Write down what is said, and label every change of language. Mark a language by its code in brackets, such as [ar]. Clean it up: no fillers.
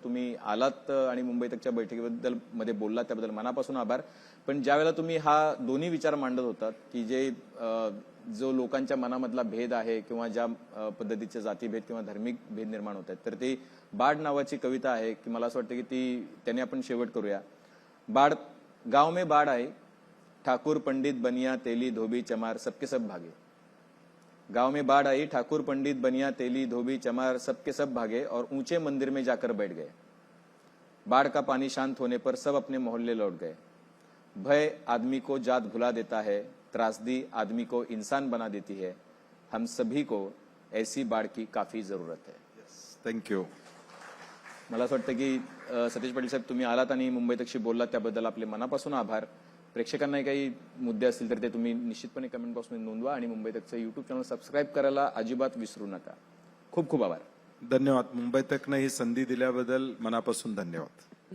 [mr] तुम्ही आलात आणि मुंबई तकच्या बैठकीबद्दल मध्ये बोललात, त्याबद्दल मनापासून आभार. पण ज्यावेळेला तुम्ही हा दोन्ही विचार मांडत होतात की जो लोकांच्या मनामधला भेद आहे किंवा ज्या पद्धतीचे जातीभेद किंवा धार्मिक भेद निर्माण होत आहेत, तर ती बाड नावाची कविता आहे की मला असं वाटतं की त्याने आपण शेवट करूया. [hi] बाड, गाव में बाढ़ आई, ठाकुर पंडित बनिया तेली धोबी चमार सबके सब भागे. गांव में बाढ़ आई, ठाकुर पंडित बनिया तेली धोबी चमार सबके सब भागे और ऊंचे मंदिर में जाकर बैठ गए. बाढ़ का पानी शांत होने पर सब अपने मोहल्ले लौट गए. भय आदमी को जात भुला देता है, त्रासदी आदमी को इंसान बना देती है. हम सभी को ऐसी बाढ़ की काफी जरूरत है. [en] Thank you. [mr] मला असं वाटतं की सतेज पाटील साहेब, तुम्ही आलात आणि मुंबई तकशी बोललात, त्याबद्दल आपले मनापासून आभार. प्रेक्षकांनाही काही मुद्दे असतील तर ते तुम्ही निश्चितपणे कमेंट बॉक्समध्ये नोंदवा आणि मुंबई तकचं युट्यूब चॅनल सबस्क्राईब करायला अजिबात विसरू नका. खूप खूप आभार. धन्यवाद. मुंबई तकनं ही संधी दिल्याबद्दल मनापासून धन्यवाद.